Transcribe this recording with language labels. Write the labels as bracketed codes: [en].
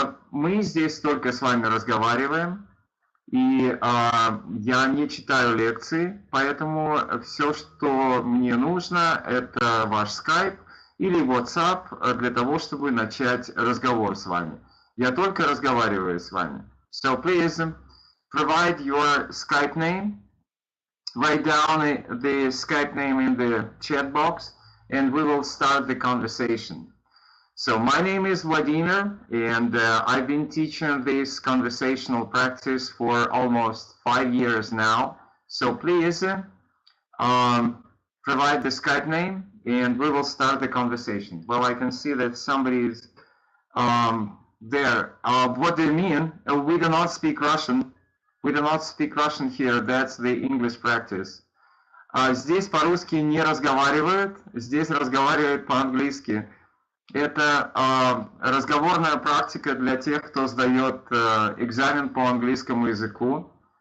[ru] Мы здесь только с вами разговариваем, и я не читаю лекции, поэтому все, что мне нужно, это ваш Skype или WhatsApp для того, чтобы начать разговор с вами. Я только разговариваю с вами. [en] So please provide your Skype name. Write down the Skype name in the chat box and we will start the conversation. So my name is Vladimir and I've been teaching this conversational practice for almost 5 years now. So please provide the Skype name and we will start the conversation. Well, I can see that somebody is there. What do you mean? We do not speak Russian. We do not speak Russian here. That's the English practice. [ru] Здесь по-русски не разговаривают, здесь разговаривают по-английски. Это разговорная практика для тех, кто сдает экзамен по английскому языку.